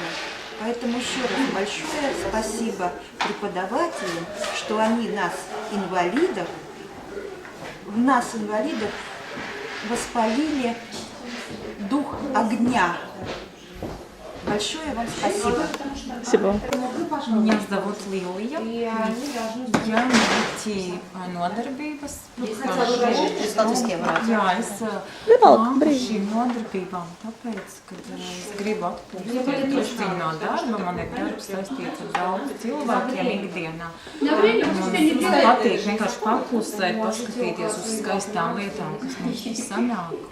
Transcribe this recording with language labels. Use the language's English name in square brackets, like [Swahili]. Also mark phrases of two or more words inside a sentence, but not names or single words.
[Russian] Поэтому еще раз большое спасибо преподавателям, что они нас, инвалидов, в нас, инвалидов, воспалили дух огня. Большое вам спасибо. Спасибо. Меня зовут Лилija. Я на [Latvian] IT nodarbības Jā, es nāku šīm nodarbībām, tāpēc, kad es gribu atpūsties drusciņu no darba, man ir darbs saistīts ar daudz cilvēkiem ikdienā. Man patīk vienkārši paklusēt, paskatīties uz skaistām lietām, kas mums sanāk.